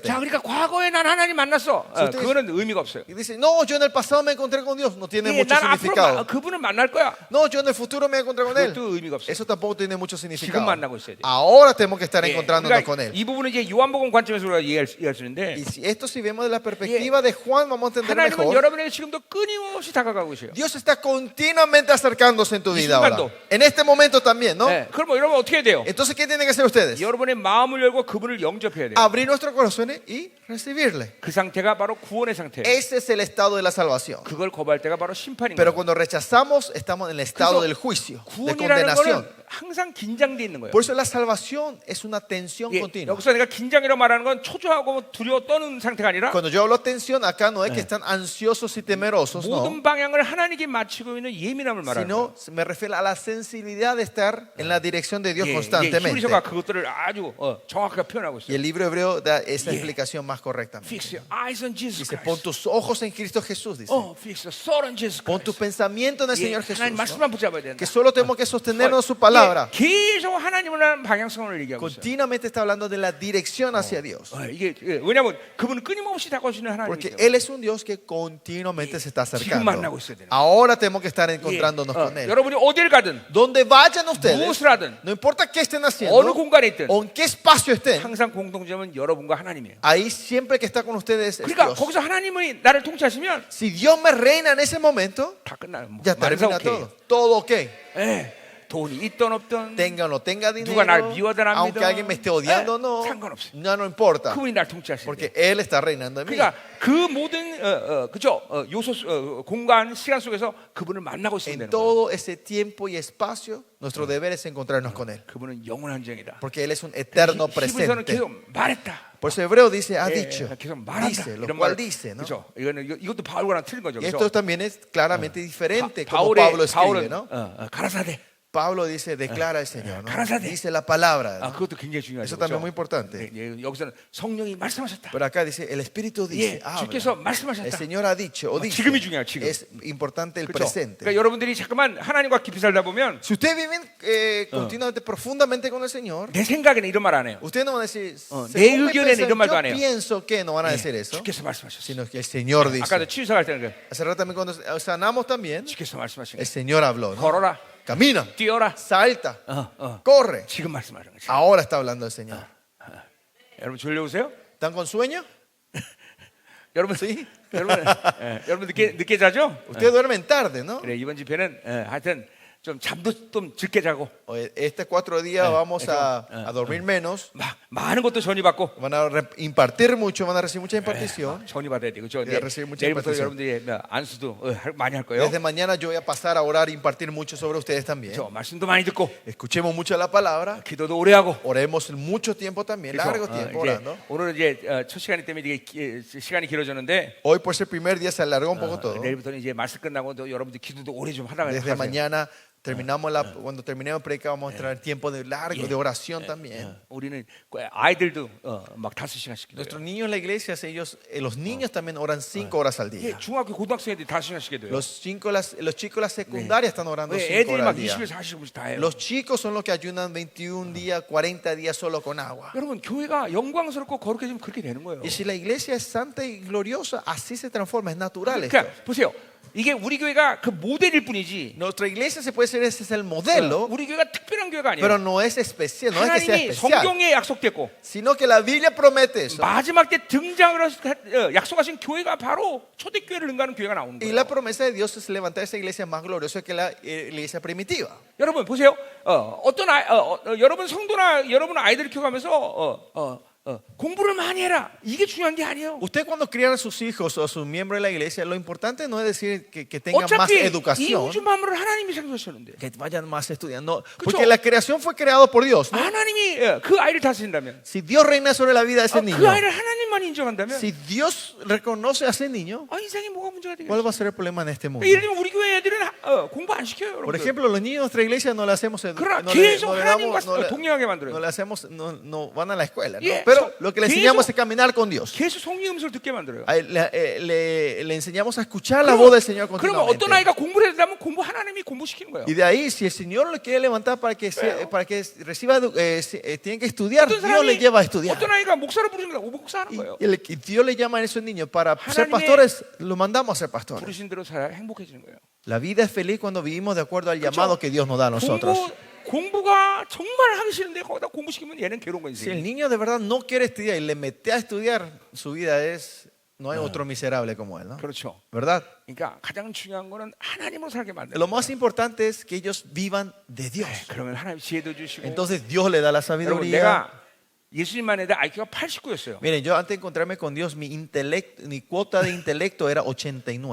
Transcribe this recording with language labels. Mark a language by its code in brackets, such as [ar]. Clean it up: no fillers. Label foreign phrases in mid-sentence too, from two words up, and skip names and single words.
[ko] 자, 그러니까 과거에 난 하나님 만났어. [es] ustedes- [ko] 그거는 의미가 없어요. [es] Y dice, no, yo en el pasado me encontré con Dios. No tiene [ko] 예, [es] mucho [ko] 난 앞으로 [es] significado. [ko] 그분을 만날 거야. [es] No, yo en el futuro me encontré con Él. [ko] 그것도 의미가 없어요. [es] Eso tampoco tiene mucho significado. [ko] 지금 만나고 있어야 돼. [es] Ahora tenemos que estar [ko] 예, [es] encontrándonos con Él. [ko] 이 부분은 이제 요한복음 관점에서 우리가 이해할 수 있는데 [es] Y esto si vemos de la perspectiva de Juan, vamos a entender [ko] 하나님은 [es] mejor. [ko] 여러분에게 지금도 끊임없이 다가가고 계세요. [es] Dios está continuamente acercándose en tu Y vida ahora. [ko] 순간도. [es] En este momento también, ¿no? [ko] 네, 그럼 여러분 어떻게 해야 돼요? [es] Entonces, ¿qué tienen que hacer ustedes? [ko] 여러분의 마음을 열고 그분을 영접해야 돼요. [es] Abrir nuestros corazones y recibirle. [ko] 그 상태가 바로 구원의 상태예요. [es] Ese es el estado de la salvación. [ko] 그걸 거부할 때가 바로 심판인 [es] Pero [ko] 거예요. [es] cuando rechazamos, estamos en el estado [ko] 그래서 [es] del juicio, de [ko] 구원이라는 [es] condenación. [ko] 거는 항상 긴장돼 있는 거예요. [es] Por eso la salvación es una tensión [ko] 예, [es] continua. [ko] 여기서 내가 긴장이라고 말하는 건 초조하고 두려워 떠는 상태가 아니라 [es] Cuando yo hablo tensión, acá no es que están ansiosos y temerosos, no. [ko] 모든 방향을 하나님께 맞추고 있는 예민함을 말하는 거예요. [es] Sino me refiero a la sensibilidad de estar en la dirección de Dios [ko] 예, [es] constantemente. [ko] 히브리서가 그것들을 아주 정확하게 표현하고 [es] Y [ko] 있어요. [es] el libro hebreo da esa [en] Yeah. [es] explicación más correctamente. [en] Fix your eyes on Jesus [es] Dice, pon [en] Christ. [es] tus ojos en Cristo Jesús, dice. [en] Fix your soul on Jesus [es] Pon tu [en] Christ. [es] pensamiento en el [ko] 예, [es] Señor Jesús. [ko] 하나님 [es] ¿no? [ko] 말씀만 붙잡아야 된다. [es] Que solo tenemos que sostenernos su palabra. [ko] 예, 계속 하나님을 하는 방향성을 얘기하고 있어요. [es] Continuamente está hablando de la dirección hacia Dios. [ko] 이게 왜냐하면 그분은 끊임없이 다가오시는 하나님이기 [es] Porque [ko] 때문에. [es] Él es un Dios que continuamente se está [ko] 지금 만나고 [es] acercando. [ko] 있어야 되는 거예요. [es] Ahora tenemos que estar [ko] 예, [es] encontrándonos con Él. [ko] 여러분이 어딜 가든 [es] Donde vayan ustedes, [ko] 무엇을 하든 [es] no importa qué estén [ko] 어느 [es] haciendo [ko] 공간에 있든 [es] o en qué espacio estén, [ko] 항상 공통점은 여러분과 하나님이에요. [es] ahí siempre que está con ustedes es [ko] 그러니까 [es] Dios. [ko] 거기서 하나님이 나를 통치하시면 [es] Si Dios me reina en ese momento, [ko] 다 끝나요. [es] ya termina todo. Todo ok. [ko] 예, 돈이 있든 없든 [es] Tenga o no tenga [ko] 누가 날 [es] dinero, [ko] 미워하든 안 [es] aunque alguien me esté odiando o no, [ko] 상관없어요. [es] ya no importa. [ko] 그분이 날 통치하시는 [es] Porque Él está reinando en mí. [ko] 그러니까 그 모든 그죠 요소 공간 시간 속에서 그분을 만나고 있으면 [es] En [ko] 되는 거예요. [es] todo ese tiempo y espacio, nuestro deber es encontrarnos con Él. [ko] 그분은 영원한 정이다. [es] Porque Él es un eterno [ko] 히브리서는 [es] presente. [ko] 계속 말했다. [es] Por eso Hebreo dice, ha [ko] 예, [es] dicho, [ko] 계속 말한다. [es] dice, lo [ko] 이런 [es] cual [ko] 말 [es] dice, ¿no? [ko] 그죠? 이것도 바울과는 틀린 거죠. [es] Y [ko] 그죠? [es] esto también es claramente diferente como Pablo escribe, [ko] 바울은 [es] ¿no? [ko] 가라사대. [es] Pablo dice, declara el Señor, ¿no? [ko] 가라사대. [es] Dice la palabra, ¿no? [ko] 그것도 굉장히 중요하죠. [es] Eso también es muy [ko] 그죠? [es] importante. [ko] 여기서는 성령이 말씀하셨다. [es] Pero acá dice, el Espíritu dice, [ko] 예, [es] habla. [ko] 주께서 [es] El [ko] 말씀하셨다. [es] Señor ha dicho, o dice, [ko] 지금이 중요해요, 지금. [es] es importante el [ko] 그렇죠? [es] presente. [ko] 그러니까 여러분들이 잠깐만 하나님과 깊이 살다 보면 [es] Si ustedes viven continuamente, profundamente con el Señor, [ko] 내 생각에는 이런 말 안 해요. [es] ustedes no van a decir, [ko] 내 [es] según mi [ko] 의견에는 이런 말도 안 [es] yo [ko] 해요. [es] pienso que no van a decir eso, [ko] 주께서 말씀하셨어요. [es] sino que el Señor [ko] 아까도 [es] dice. [ko] 치유사 갈 때는 [es] Hace rato también cuando sanamos también, [ko] 주께서 말씀하신 [es] el [ko] 거예요. [es] Señor habló, ¿no? [ko] 걸어라, [es] Camina, [ko] 뛰어라. [es] salta, corre. [ko] 지금 말씀하신 거예요. [es] Ahora está hablando el Señor. [ko] 여러분 졸려오세요? [es] ¿Están con sueño? [ko] 여러분 [es] Sí. [ko] 여러분 늦게 자죠? [es] Ustedes duermen tarde, ¿no? [ko] 그래 이번 집회는 하여튼 좀 잠도 좀 적게 자고 [es] Estos 4 días vamos a dormir menos. [ko] 많은 것도 전이 받고 [es] Van a impartir mucho, van a recibir mucha impartición. [ko] 전이 받아야 돼. 그렇죠? 네, [es] recibir mucha [ko] 내일부터 [es] impartición. [ko] 여러분들이 안수도 많이 할 거예요. [es] Desde mañana yo voy a pasar a orar e impartir mucho sobre ustedes también. [ko] 그렇죠? 말씀도 많이 듣고 [es] Escuchemos mucho la palabra. [ko] 기도도 오래 하고 [es] Oremos mucho tiempo también, [ko] 그래서, [es] largo tiempo [ko] 이제 [es] orando. [ko] 오늘은 이제 첫 시간이 때문에 이게 시간이 길어졌는데 [es] Hoy por ser primer día se alargó un poco todo. [ko] 내일부터는 이제 말씀 끝나고 또 여러분들 기도도 오래 좀 하다가 [es] Desde [ko] 하세요. [es] mañana Cuando terminemos de predicar vamos a entrar tiempo de largo, de oración también. [ko] 우리는 아이들도 막 5시간씩 [es] Nuestros [ko] 기도해요. [es] niños en la iglesia, los niños también oran 5 horas al día. [ko] 예, 중학교 고등학생 애들이 5시간씩 기도해요. [es] Los chicos de la secundaria están orando [ko] 왜 [es] 5 [ko] 애들이 [es] horas [ko] 막 [es] al día. [ko] 20에서 40분씩 다 해요. [es] Los chicos son los que ayunan 21 días, 40 días solo con agua. [ko] 여러분 교회가 영광스럽고 거룩해지면 그렇게 되는 거예요. [es] Y si la iglesia es santa y gloriosa, así se transforma, es natural esto. [ko] 그러니까 보세요. 이게 우리 교회가 그 모델일 뿐이지. [es] Nuestra iglesia se puede decir ese es el modelo, [ko] 우리 교회가 특별한 교회가 아니에요. [es] pero no es especial, no es que sea [ko] 하나님이 [es] especial, [ko] 성경에 약속됐고 [es] sino que la Biblia promete eso. [ko] 마지막 때 등장을 약속하신 교회가 바로 초대교회를 능가하는 교회가 나오는 [es] Y [ko] 거예요. [es] la promesa de Dios es levantar esa iglesia más gloriosa que la iglesia primitiva. [ko] 여러분 보세요. 여러분 성도나 여러분 아이들을 키워가면서 공부를 많이 해라. 이게 중요한 게 아니에요. [es] Usted cuando crían a sus hijos o a sus miembros de la iglesia, lo importante no es decir que tengan más [ko] 어차피 이 [es] educación, [ko] 우주 만물을 하나님이 창조하셨는데 [es] que vayan más estudiando, porque la creación fue creada por Dios, ¿no? [ko] 하나님이 그 아이를 다스린다면 [es] Si Dios reina sobre la vida de ese [ko] 그 [es] niño, [ko] 아이를 하나님만 인정한다면 [es] si Dios reconoce a ese niño, [ko] 인생이 뭐가 문제가 되겠어요? [es] ¿cuál va a ser el problema en este mundo? [ko] 예를 들면 우리 교회 애들은 공부 안 시켜요. [es] Por [ko] 여러분들. [es] ejemplo, los niños de nuestra iglesia no le hacemos [ko] 그러나 [es] no [ko] 계속 [es] le [ko] 하나님과 [es] damos- no le- [ko] 동행하게 만들어요. [es] no le hacemos, no van a la escuela, ¿no? [en] Yeah, [es] Pero lo que le [ko] 계속- [es] enseñamos es caminar con Dios. [ko] 계속 성령 음성을 듣게 만들어요. [es] Le enseñamos a escuchar la voz del Señor [ko] 그러면 [es] continuamente. [ko] 어떤 아이가 공부를 해야 되면 하나님이 공부시키는 거예요. [es] Y de ahí, si el Señor le quiere levantar para que reciba, tiene que estudiar, [ko] 어떤 [es] Dios le lleva a estudiar. [ko] 어떤 아이가 목사를 부르는 거야. 목사하는 거예요. [es] Y Dios le llama a esos niños para ser [ko] 하나님의- [es] pastores, lo mandamos a ser pastores. [ko] 부르신 대로 살아야 행복해지는 거예요. [es] La vida es feliz cuando vivimos de acuerdo al llamado que Dios nos da a nosotros. [ko] 공부가 정말 하기 싫은데 거기다 공부시키면 얘는 괴로운 거지. [es] Si el niño de verdad no quiere estudiar y le mete a estudiar, su vida no hay otro miserable como él, ¿no? [ko] 그렇죠. [es] ¿Verdad? [ko] 그러니까 가장 중요한 거는 하나님으로 살게 만드는 [es] Lo [ko] 거예요. [es] más importante es que ellos vivan de Dios. [ko] 그러면 하나님 지혜도 주시고. [es] Entonces Dios le da la [ko] 여러분 [es] sabiduría. [ko] 내가 예수님만 해도 IQ가 89였어요. [es] Miren, yo antes de encontrarme con Dios, mi cuota de intelecto era 89.